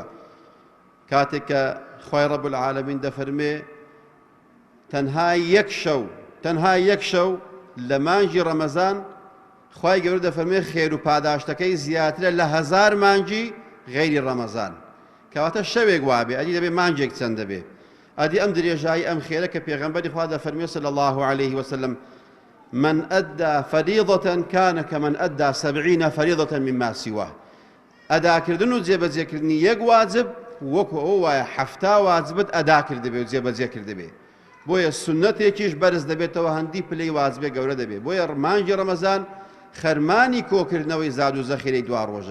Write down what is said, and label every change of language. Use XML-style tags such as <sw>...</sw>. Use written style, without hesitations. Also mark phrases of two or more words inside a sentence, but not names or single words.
<ckb>کاتێک کە خوای</ckb> <ar>ڕەب العالەمین</ar> <ckb>دەفەرمێ تەنها یەک شەو لە مانگی ڕەمەزان خوای گەورە دەفەرمێ خێر و پاداشتەکەی زیاترە لە 1000 مانگی غەیری ڕەمەزان. کەواتە شەوێک وابێ، ئەدی دەبێ مانگێک چەند دەبێ. ئەدی ئەم درێژایی ئەم خێرە کە پێغەمبەری خوا دەفەرمێ</ckb> <ar>صلی الله عليه وسلم من أدى فريضة كان كمن أدى 70 فريضة مما سواه.</ar> <ckb>ئەداکردن و جێبەجێکردنی یەک واجب وەکو ئەو وایە 70 واجبت ئەدا کردبێ و جێبەجێ کردبێ. بۆیە سنەتێکیش بەرز دەبێتەوە، هەندی پلەی واجبێ گەورە دەبێت. بۆیە مانگی ڕەمەزان خەرمانی کۆکردنەوەی زاد و زەخیرەی دوا ڕۆژە.</ckb>